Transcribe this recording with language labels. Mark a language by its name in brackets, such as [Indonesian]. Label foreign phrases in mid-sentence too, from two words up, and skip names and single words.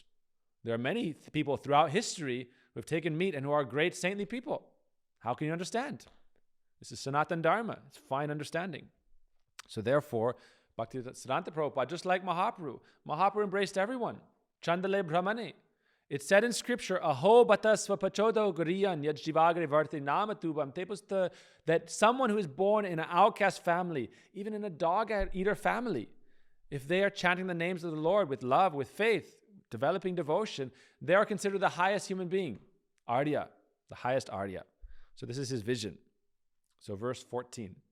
[English] There are many people throughout history who have taken meat and who are great saintly people. How can you understand? This is Sanatana Dharma. It's fine understanding. So therefore, Bhaktisiddhanta Prabhupada, just like Mahaprabhu embraced everyone. [Sanskrit] चण्डाले ब्राह्मणे. [English] It's said in scripture, [Sanskrit] अहो बत श्वपचोऽतो गरीयान् यज्जिह्वाग्रे वर्तते नाम तुभ्यं तेपुस्त, [English] that someone who is born in an outcast family, even in a dog-eater family, if they are chanting the names of the Lord with love, with faith, developing devotion, they are considered the highest human being. Arya, the highest Arya. So this is his vision. So verse 14.